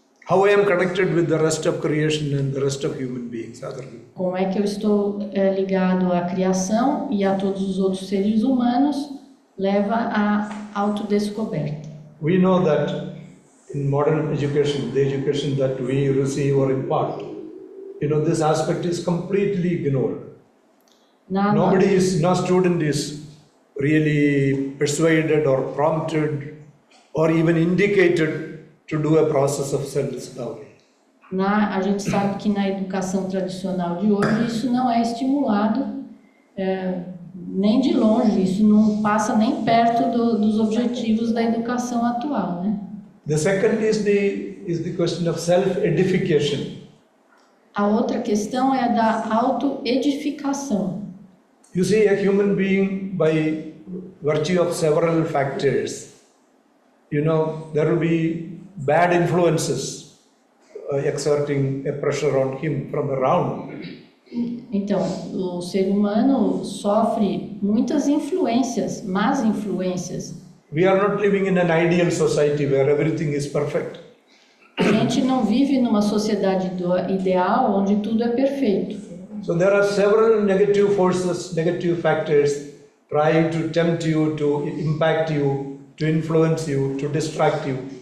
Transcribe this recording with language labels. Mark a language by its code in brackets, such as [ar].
[en] How I am connected with the rest of creation and the rest of human beings. [pt] Como é que eu estou ligado à criação e a todos os outros seres humanos, leva à autodescoberta. [en] We know that in modern education, the education that we receive or impart, you know, this aspect is completely ignored. No student is really persuaded or prompted or even indicated to do a process of self-discovery. [pt] A gente sabe que na educação tradicional de hoje isso não é estimulado nem de longe, isso não passa nem perto dos objetivos da educação atual, né? [en] The second is the question of self-edification. [pt] A outra questão é a da autoedificação. [en] You see, a human being, by virtue of several factors, you know, there will be bad influences exerting a pressure on him from around. [pt] Então, o ser humano sofre muitas influências, más influências. [en] We are not living in an ideal society where everything is perfect. [pt] A gente não vive numa sociedade ideal onde tudo é perfeito. [en] So there are several negative forces, negative factors trying to tempt you, to impact you, to influence you, to distract you.